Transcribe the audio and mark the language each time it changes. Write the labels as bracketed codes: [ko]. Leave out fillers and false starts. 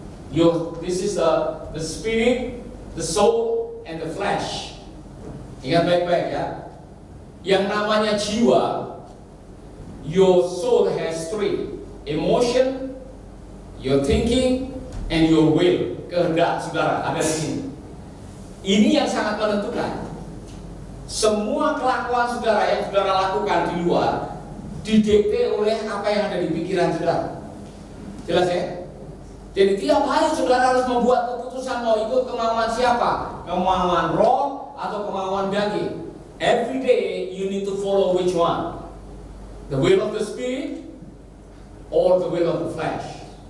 [en] This is the spirit, the soul, and the flesh. [id] Ingat baik-baik ya. Yang namanya jiwa, [en] your soul has three: emotion, your thinking, and your will. [id] Kehendak saudara ada di sini. Ini yang sangat menentukan. Semua kelakuan saudara yang saudara lakukan di luar didikte oleh apa yang ada di pikiran saudara. Jelas ya? Jadi tiap hari saudara harus membuat keputusan mau ikut kemauan siapa? Kemauan roh atau kemauan daging. [en] Every day you need to follow which one? The will of the spirit or the will of the flesh.